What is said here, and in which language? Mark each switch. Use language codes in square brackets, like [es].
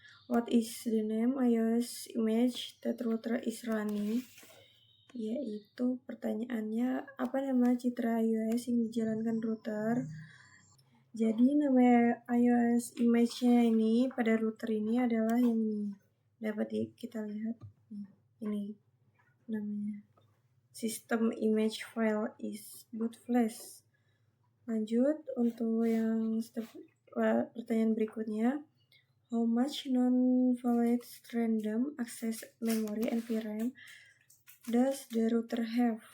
[en] What is the name iOS image that router is running? [id] Yaitu pertanyaannya, apa nama citra iOS yang dijalankan router? Jadi nama iOS image-nya ini pada router ini adalah yang ini. Dapat kita lihat. Ini namanya. [en] System image file is boot flash. [id] Lanjut untuk yang pertanyaan berikutnya. [en] How much non-volatile random access memory NVRAM does the router have?